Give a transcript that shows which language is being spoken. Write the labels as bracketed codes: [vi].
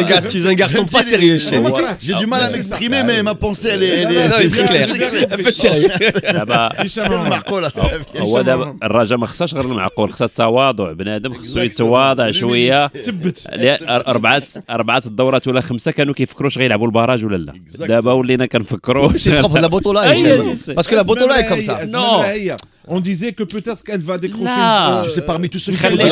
[fr] Tu es un garçon pas sérieux, Chéni. j'ai du mal à m'exprimer mais ma pensée elle est Non, il est très clair. Un peu de sérieux. [ar] دابا معقولة هو دابا الرجاء ما خصهاش غير المعقول، خصها التواضع. بنادم خصو يتواضع شويه. تبت أربعة الدورات ولا 5 كانوا كيفكروا واش غيلعبوا البراج ولا لا. دابا ولينا كنفكروا [fr] C'est propre de la Botola. Parce que la Botola est comme ça. Non. On disait que peut-être qu'elle va décrocher. Là. c'est parmi tous ceux qui